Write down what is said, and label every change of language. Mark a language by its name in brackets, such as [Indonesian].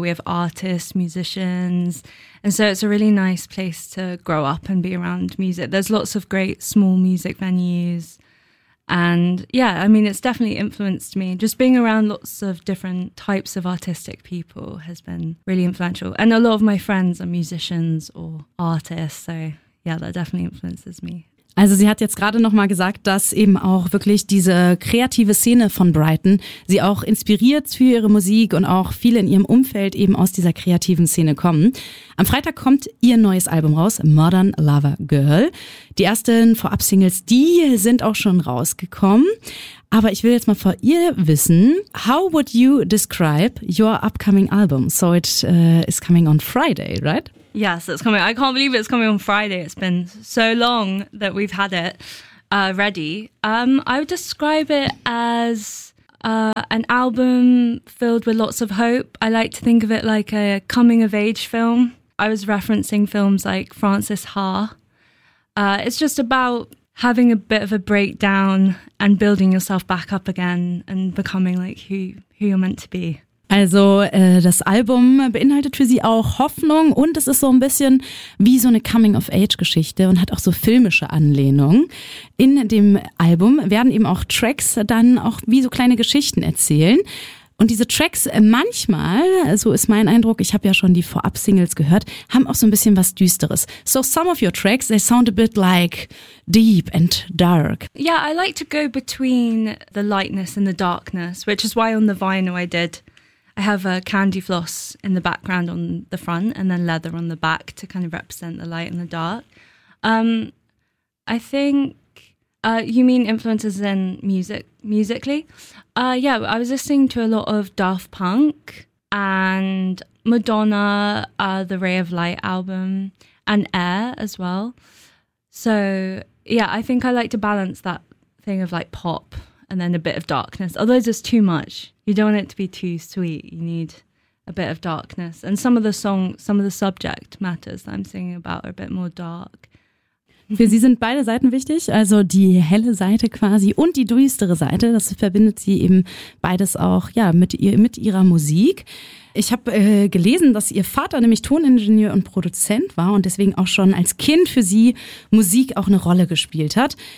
[English] We have artists, musicians. And so it's a really nice place to grow up and be around music. There's lots of great small music venues. And yeah, I mean, it's definitely influenced me. Just being around lots of different types of artistic people has been really influential. And a lot of my friends are musicians or artists. So yeah, that definitely influences me. [German] Also sie hat jetzt gerade nochmal gesagt, dass eben auch wirklich diese kreative Szene von Brighton sie auch inspiriert für ihre Musik und auch viele in ihrem Umfeld eben aus dieser kreativen Szene kommen. Am Freitag kommt ihr neues Album raus, Modern Lover Girl. Die ersten Vorab-Singles, die sind auch schon rausgekommen. Aber ich will jetzt mal von ihr wissen, [English] how would you describe your upcoming album? So it is coming on Friday, right? Yes, it's coming. I can't believe it's coming on Friday. It's been so long that we've had it ready. I would describe it as an album filled with lots of hope. I like to think of it like a coming-of-age film. I was referencing films like Frances Ha. It's just about having a bit of a breakdown and building yourself back up again and becoming like who you're meant to be. [German] Also das Album beinhaltet für sie auch Hoffnung und es ist so ein bisschen wie so eine Coming-of-Age-Geschichte und hat auch so filmische Anlehnungen. In dem Album werden eben auch Tracks dann auch wie so kleine Geschichten erzählen. Und diese Tracks manchmal, so ist mein Eindruck, ich habe ja schon die Vorab-Singles gehört, haben auch so ein bisschen was Düsteres. [English] So some of your tracks, they sound a bit like deep and dark. Yeah, I like to go between the lightness and the darkness, which is why on the vinyl I have a candy floss in the background on the front and then leather on the back to kind of represent the light and the dark. I think you mean influences in musically? Yeah, I was listening to a lot of Daft Punk and Madonna, the Ray of Light album, and Air as well. So yeah, I think I like to balance that thing of like pop and then a bit of darkness. Although it's just too much. You don't want it to be too sweet. You need a bit of darkness. And some of the subject matters that I'm singing about are a bit more dark. [German] Für sie sind beide Seiten wichtig, also die helle Seite quasi und die düstere Seite. Das verbindet sie eben beides auch ja mit ihrer Musik. Ich habe gelesen, dass ihr Vater nämlich Toningenieur und Produzent war und deswegen auch schon als Kind für sie Musik auch eine Rolle gespielt hat.